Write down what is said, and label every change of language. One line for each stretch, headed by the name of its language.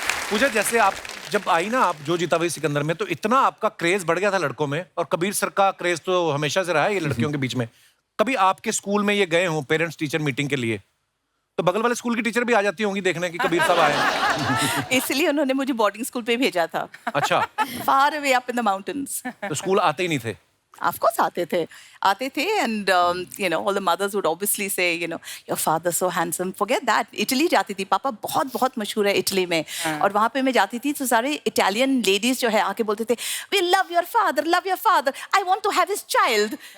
Hindi: पूजा, जैसे आप जब आई ना, आप जो जीता वही सिकंदर में, तो इतना आपका क्रेज बढ़ गया था लड़कों में, और कबीर सर का क्रेज तो हमेशा से रहा है ये लड़कियों के बीच में। कभी आपके स्कूल में ये गए हों पेरेंट्स टीचर मीटिंग के लिए, तो बगल वाले स्कूल की टीचर भी आ जाती होंगी देखने कि कबीर साहब आए? इसलिए उन्होंने मुझे बोर्डिंग स्कूल पे भेजा था। अच्छा।
English: Far away up in the mountains.
Hindi: तो स्कूल आते ही नहीं थे?
English: Of course
Hindi: आते थे,
English: and you know, all the mothers would obviously say, you know, your father so handsome. Forget that.
Hindi: Italy जाती थी, पापा बहुत बहुत मशहूर है इटली में, और वहाँ पे मैं जाती थी तो सारे इटालियन लेडीज जो है आके बोलते थे,
English: we love your father, I want to have his child.